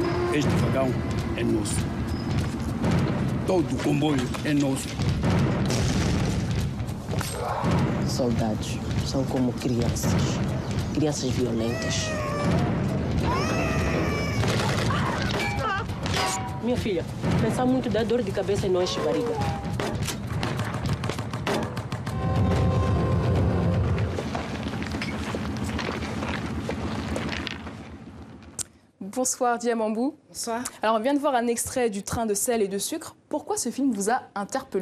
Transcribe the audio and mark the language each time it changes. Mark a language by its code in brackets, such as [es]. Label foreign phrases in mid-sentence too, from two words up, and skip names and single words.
[pt] este vagão é nosso. Todo o comboio é nosso. Soldados são como crianças. Crianças violentas. Minha filha, pensar muito dá dor de cabeça e não enche barriga. [fr] Bonsoir Diamambou. Bonsoir. Alors on vient de voir un extrait du Train de sel et de sucre. Pourquoi ce film vous a interpellé?